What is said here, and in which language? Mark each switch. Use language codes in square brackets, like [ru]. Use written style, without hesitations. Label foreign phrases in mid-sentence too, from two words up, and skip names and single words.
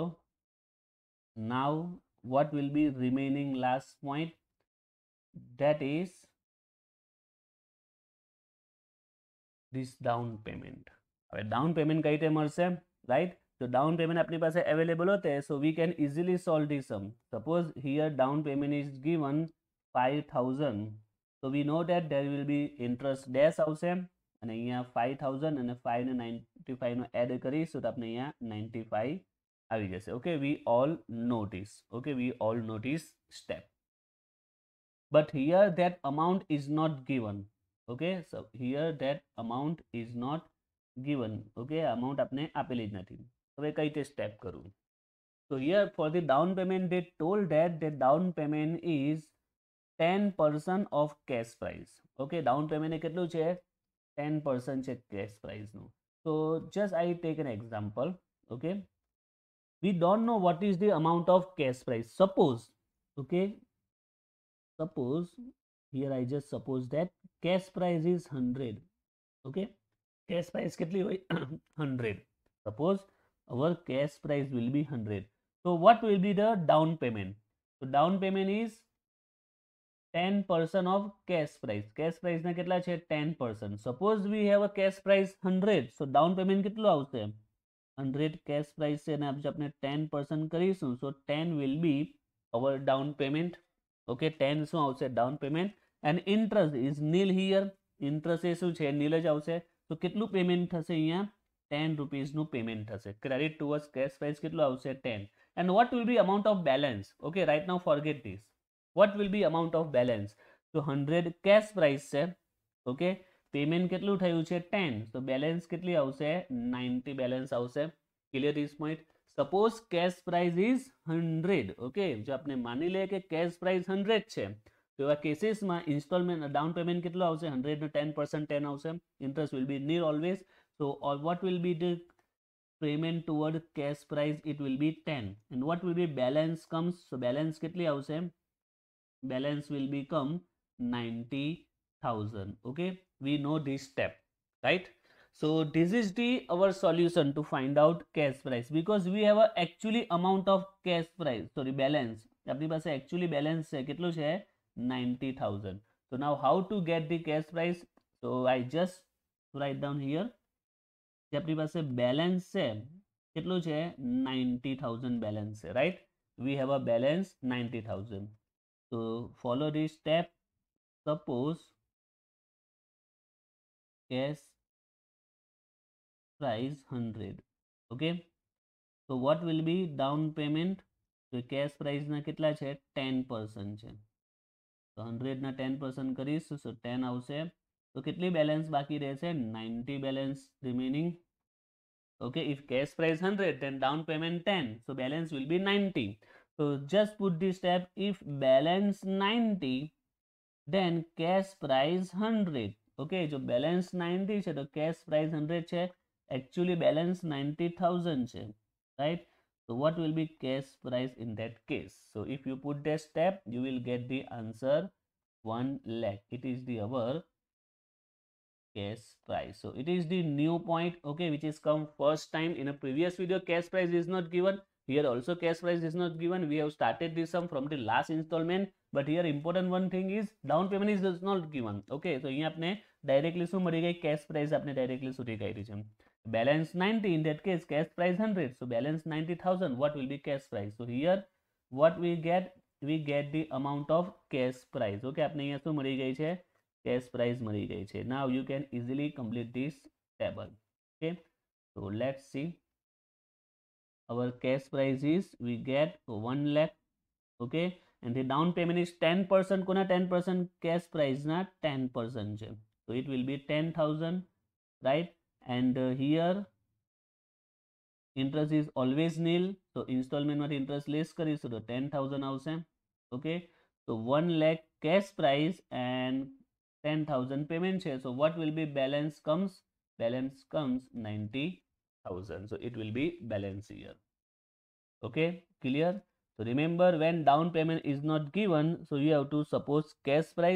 [en] Now what will be remaining last point? That is this down payment. [gu] હવે [en] down payment [gu] કઈ રીતે મળશે, [en] right? So down payment [gu] આપણી પાસે [en] available હોતે, so we can easily solve this sum. Suppose here down payment is given 5,000, so we know that there will be interest dash [gu] આવશે અને અહીંયા 5,000 અને 5 ને 95 નો એડ કરીશું તો આપણે અહીંયા 95 આવી જશે. [en] Okay, we all know this. Okay, we all know this step. But here that amount is not given. Okay, so here that amount is not given. Okay, amount [gu] આપને આપેલી જ નથી. હવે કઈ રીતે step કરવું? [en] So here for the down payment they told that the down payment is 10% of cash price. Okay, down payment [gu] એ કેટલું છે? 10% છે [en] cash price [gu] નું. [en] So just I take an example. Okay, we don't know what is the amount of cash price. Suppose, okay, suppose here I just suppose that cash price is 100. Okay, cash price [gu] કેટલી હોય? 100. [en] Suppose our cash price will be 100. So what will be the down payment? So down payment is 10% of cash price. Cash price [gu] ના કેટલા છે? 10%. [en] Suppose we have a cash price 100. So down payment [gu] કેટલું આવશે? 100 [en] cash price [gu] છે અને આપણે 10% કરીશું. [en] So 10 will be our down payment. [gu] Okay, 10 શું આવશે? [en] Down payment. And interest is nil here. [gu] Interest એ શું છે? nil જ આવશે. તો કેટલું પેમેન્ટ થશે અહીંયા? 10 rupees નું પેમેન્ટ થશે. [en] Credit towards cash price [gu] કેટલું આવશે? [en] 10. And what will be amount of balance? Okay, right now forget this. What will be amount of balance? So 100 cash price [gu] છે. [en] Okay, payment [gu] કેટલું થયું છે? 10. [en] So balance [gu] કેટલી આવશે? 90 balance આવશે. [en] Clear this point? Suppose cash price is 100. [gu] Okay, જો આપણે માની લઈએ કે [en] cash price [gu] 100 છે, તો એવા કેસીસમાં [en] installment down payment [gu] કેટલું આવશે? 100 નો 10% 10 આવશે. [en] Interest will be nil always. So or what will be the payment toward cash price? It will be 10. And what will be balance comes? So balance [gu] કેટલી આવશે? [en] Balance will become 90,000. Okay, we know this step, right? So this is the our solution to find out cash price, because we have a actually amount of cash price, sorry, balance. [gu] આપણી પાસે [en] actually balance [gu] છે કેટલું છે? 90,000. [en] So now how to get the cash price? So I just write down here. [gu] આપણી પાસે balance છે કેટલું છે? 90,000 balance છે, [en] right? We have a balance 90,000. So follow this step. Suppose cash price 100. Okay, so what will be down payment? So cash price [gu] ના કેટલા છે? 10% છે. So 100 ના 10% કરીશું, so 10 આવશે. તો કેટલી balance બાકી રહેશે? 90 [en] balance remaining. Okay, if cash price 100, then down payment 10, so balance will be 90. So just put this step. If balance 90, then cash price 100. [gu] Okay, જો balance 90 છે તો [en] cash price [gu] 100 છે, [en] actually balance [gu] 90,000 છે, right? [en] So what will be cash price in that case? So if you put that step, you will get the answer 1 lakh. It is the our cash price. So it is the new point, okay, which is come first time. In a previous video cash price is not given. Here also cash price is not given. We have started this sum from the last installment, but here important one thing is down payment is not given. Okay, so [gu] અહીંયા આપણે directly શું મળી ગઈ? [en] cash price [gu] આપણે directly શોધી કાઢી છે. [en] Balance 90, in that case cash price 100, so balance 90,000. What will be cash price? So here what we get? We get the amount of cash price. [gu] Okay, આપણે અહીંયા શું મળી ગઈ છે? [en] cash price [gu] મળી ગઈ છે. [en] Now you can easily complete this table. Okay, so let's see. our cash price is we get 1 lakh. Okay, and the down payment is 10%. [gu] कोना 10% [en] cash price [gu] ना 10% છે, [en] so it will be 10,000, right? And here interest is always nil, so installment માંથી interest less [gu] કરીશું તો 10,000 આવશે. [en] Okay, so 1 lakh cash price and 10,000 payment છે, so what will be balance comes? Balance comes 90,000, so it will be balance here. Okay, clear? So remember, when down payment is not given, so you have to suppose cash price.